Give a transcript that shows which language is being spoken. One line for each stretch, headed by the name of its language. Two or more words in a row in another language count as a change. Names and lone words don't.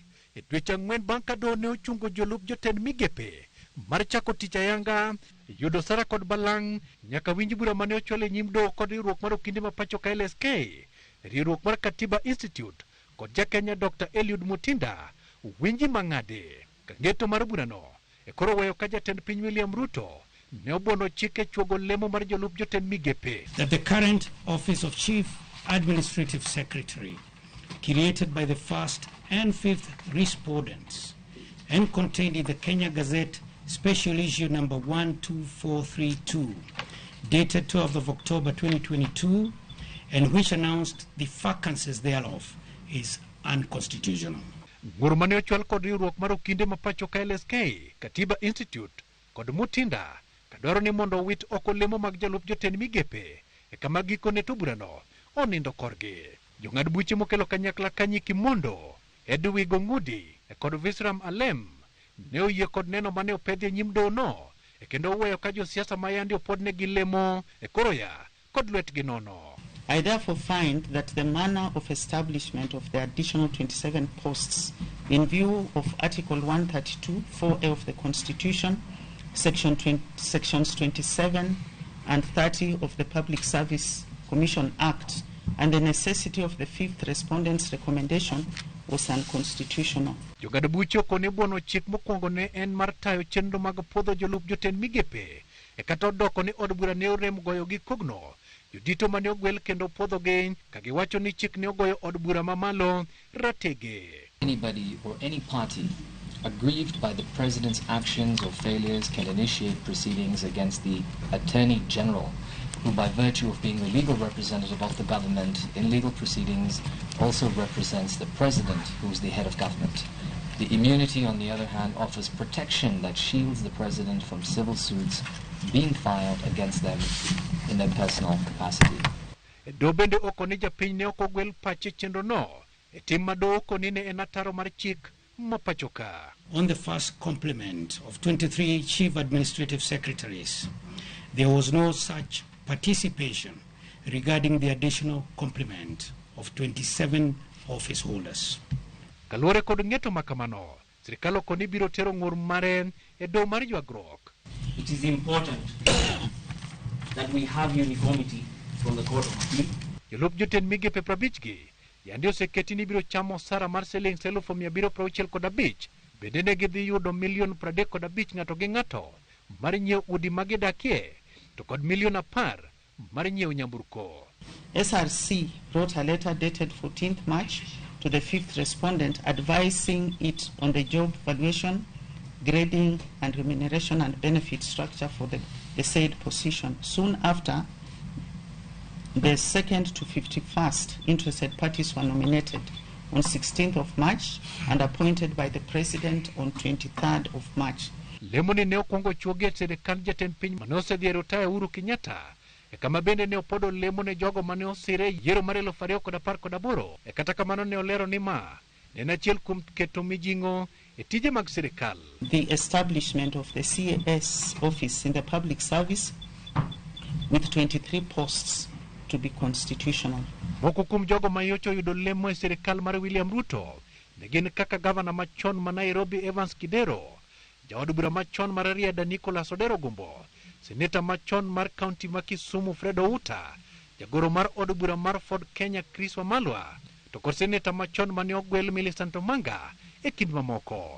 Luo (Kenya and Tanzania): E dweche ang'wen bang' ka doho ne ochungo jolup jotend migepe mar chako tich ayanga yudo sara kod balang' nyaka winj bura mane ochwal nyim doho kod riwruok mar okinde ma pachoka LSK, riwruok mar Katiba Institute kod jakenya Dr. Eliud Mutinda winji mang'ade. Ka ng'eto mar burano e koro weyo ka jatend piny William Ruto ne obuono chike chuogo lemo mar jolup jotend migepe.
English: That the current office of Chief Administrative Secretary, created by the first and fifth respondents and contained in the Kenya Gazette Special Issue number 12432, dated 12th of October 2022, and which announced the vacancies thereof, is unconstitutional.
Luo (Kenya and Tanzania): Ngurumane ochwal kod riwruok mar okinde ma pachoka LSK, Katiba Institute kod Mutinda kadwaro ni mondo owit oko lemo mag jolup jotend migepe e kama gikone to burano onindo korgi. Jong'ad buche mokelo kanyakla kanyi Kimondo, Edwig Ongudi kod Visram Alem ne oyie kod neno mane opedhi nyim doho no e kendo oweyo ka josiasa mayandi opodne gi lemo e koroya kod lwetgi nono.
English: I therefore find that the manner of establishment of the additional 27 posts in view of Article 132, 4A of the Constitution, Sections 27 and 30 of the Public Service Commission Act, and the necessity of the fifth respondent's recommendation was unconstitutional.
Luo (Kenya and Tanzania): Jong'ad buche okone buono chik mokwongo ne en mar tayo chenro mag puodho jolup jotend migepe e kata odoko ni od bura ne orem goyo gi kogno jodito mane ogwel kendo puodho gi ka giwacho ni chik ne ogoyo od bura mamalo ratege.
English: Anybody or any party aggrieved by the president's actions or failures can initiate proceedings against the Attorney General, who by virtue of being the legal representative of the government in legal proceedings also represents the president, who is the head of government. The immunity, on the other hand, offers protection that shields the president from civil suits being filed against them in their personal capacity.
Luo (Kenya and Tanzania): Do bende okoni japiny ne okogwel pache chenro no e tim mado okoni ne en ataro mar chik mapachoka.
English: On the first complement of 23 chief administrative secretaries, there was no such participation regarding the additional complement of 27 office holders.
Luo (Kenya and Tanzania): Kaluore kod ng'eto makamano, sirikal okoni biro tero ng'ur mare e doho mar ywagruok.
English: It is important that we have uniformity from the Court of Appeal.
Luo (Kenya and Tanzania): Jolup jotend migepe 50 gi yandi oseketi ni biro chamo sara mar shillings 765,000, bende ne gidhi yudo milion 35 ng'ato gi ng'ato mar nyiewo udi magidakie to kod milion 10 mar nyiewo nyamburko.
English: SRC wrote a letter dated 14th March to the fifth respondent advising it on the job valuation, grading and remuneration and benefit structure for the said position. Soon after, the second to 51st interested parties were nominated on 16th of March and appointed by the President on 23rd of March.
Luo (Kenya and Tanzania): Lemoni ne okwongo chuoge sirikal jatend piny mane osedhi e rutaya Uhuru Kenyatta e kama bende ne opodo lemo ne jogo mane osire yiero mar 2018 e kata kamano ne olero ni ma en achiel kuom keto mijing'o e tije mag sirikal.
English: The establishment of the CAS office in the public service with 23 posts to be constitutional.
Luo (Kenya and Tanzania): Moko kuom jogo mayocho yudo lemo e sirikal mar William Ruto ne gin kaka gavana machon ma Nairobi Evans Kidero, jaod bura machon mar Riada Nicholas Odero Gumbo, seneta machon mar kaunti ma Kisumu Fred Outa, jagoro mar od bura mar Ford Kenya Chris Wamalwa, to kod seneta machon mane ogwel Millicent Omanga e kind mamoko.